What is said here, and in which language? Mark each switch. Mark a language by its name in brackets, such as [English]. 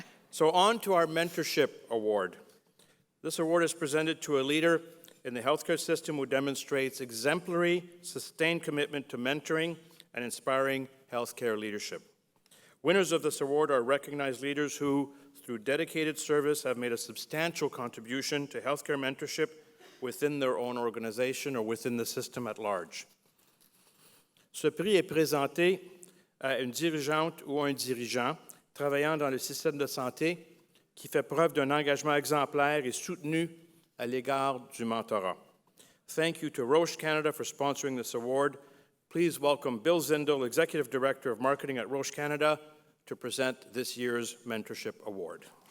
[English] So on to our Mentorship Award. This award is presented to a leader in the healthcare system who demonstrates exemplary, sustained commitment to mentoring and inspiring healthcare leadership. Winners of this award are recognized leaders who, through dedicated service, have made a substantial contribution to healthcare mentorship within their own organization or within the system at large. [French] Ce prix est présenté à une dirigeante ou un dirigeant travaillant dans le système de santé qui fait preuve d'un engagement exemplaire et soutenu à l'égard du mentorat. [English] Thank you to Roche Canada for sponsoring this award. Please welcome Bill Zindel, Executive Director of Marketing at Roche Canada, to present this year's Mentorship Award.